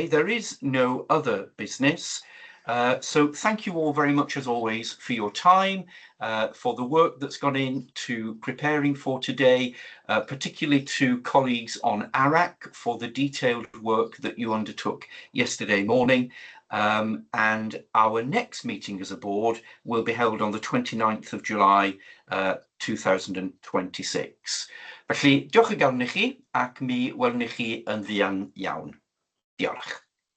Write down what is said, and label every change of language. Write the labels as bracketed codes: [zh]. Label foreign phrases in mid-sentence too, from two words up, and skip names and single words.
[en] There is no other business. So thank you all very much as always for your time, for the work that's gone into preparing for today, particularly to colleagues on ARAC for the detailed work that you undertook yesterday morning. And our next meeting as a board will be held on the 29th of July 2026. [cy] Felly, diolch o galon i chi, ac mi welwn i chi yn fuan iawn. Diolch.